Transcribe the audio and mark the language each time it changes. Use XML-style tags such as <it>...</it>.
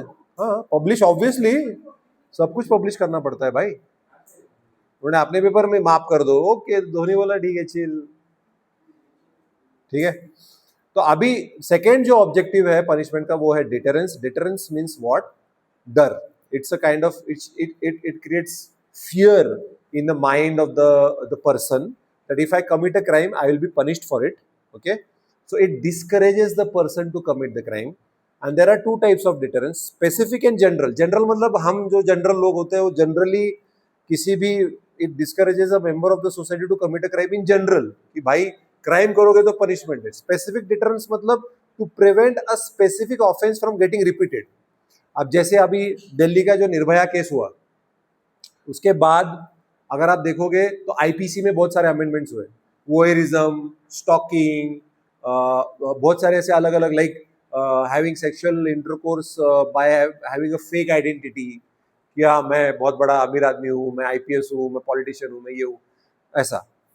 <hi>हाँ publish, obviously सब कुछ पब्लिश करना पड़ता है भाई। उन्होंने अपने पेपर में माफ कर दो, ओके, धोनी बोला ठीक है चिल, ठीक है। तो अभी सेकेंड जो ऑब्जेक्टिव है पनिशमेंट का वो है डिटरेंस।</hi> <en>Deterrence means what?</en> <hi>डर।</hi> <en>It's a kind of it creates fear in the mind of the person that if I commit a crime I will be punished for it. Okay, so it discourages the person to commit the crime. And there are two types of deterrence, specific and general.</en> <hi>General मतलब हम जो general लोग होते हैं वो generally किसी भी,</hi> <en>it discourages a member of the society to commit a crime in general,</en> <hi>कि भाई क्राइम करोगे तो पनिशमेंट है।</hi> <en>Specific deterrence मतलब to prevent a specific offence from getting repeated.</en> <hi>अब जैसे अभी दिल्ली का जो निर्भया केस हुआ, उसके बाद अगर आप देखोगे तो आईपीसी में बहुत सारे अमेंडमेंट्स हुए, वोयरिज्म, स्टॉकिंग, बहुत सारे ऐसे अलग अलग,</hi> <en>like having sexual intercourse by having a fake identity,</en> <hi>कि हाँ मैं बहुत बड़ा अमीर आदमी हूँ, मैं आईपीएस हूँ, मैं पॉलिटिशियन हूँ, मैं ये हूँ, ऐसा।</hi>